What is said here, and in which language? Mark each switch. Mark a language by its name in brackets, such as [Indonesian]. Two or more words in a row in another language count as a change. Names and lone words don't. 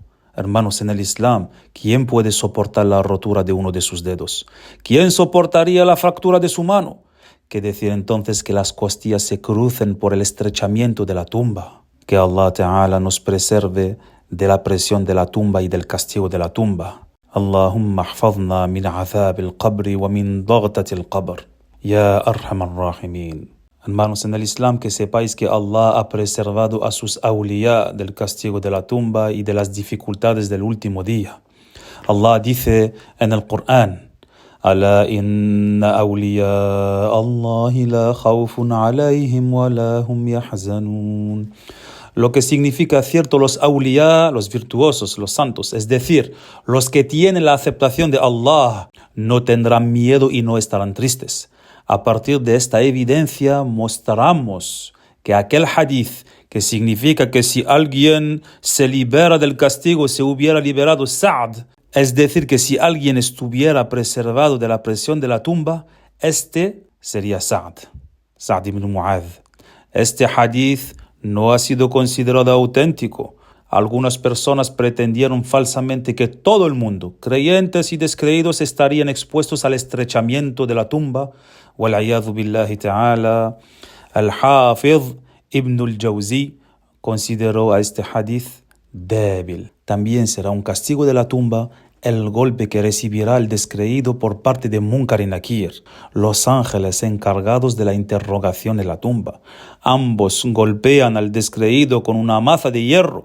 [Spanish] Hermanos, en el Islam, ¿quién puede soportar la rotura de uno de sus dedos? ¿Quién soportaría la fractura de su mano? ¿Qué decir entonces que las costillas se crucen por el estrechamiento de la tumba? Que [Arabic] الله تعالى [Spanish] nos preserve de la presión de la tumba y del castigo de la tumba. [Arabic] اللهم احفظنا من عذاب القبر ومن ضغطة القبر. يا أرحم الراحمين. [Spanish] Hermanos, en el Islam, que sepáis que Allah ha preservado a sus awliya del castigo de la tumba y de las dificultades del último día. Allah dice en el Corán: [Arabic] ألا إن أولياء الله لا خوف عليهم ولا هم يحزنون. [Spanish] Lo que significa cierto, los awliya, los virtuosos, los santos, es decir, los que tienen la aceptación de Allah, no tendrán miedo y no estarán tristes. A partir de esta evidencia mostramos que aquel hadith que significa que si alguien se libera del castigo se hubiera liberado Sa'd, es decir, que si alguien estuviera preservado de la presión de la tumba, este sería Sa'd ibn Mu'adh. Este hadith no ha sido considerado auténtico. Algunas personas pretendieron falsamente que todo el mundo, creyentes y descreídos, estarían expuestos al estrechamiento de la tumba. [Arabic] والعياذ بالله تعالى. [Spanish] Al-Hafidh Ibn al-Jawzi consideró a este hadith débil. También será un castigo de la tumba el golpe que recibirá el descreído por parte de Munkar y Nakir, los ángeles encargados de la interrogación de la tumba. Ambos golpean al descreído con una maza de hierro.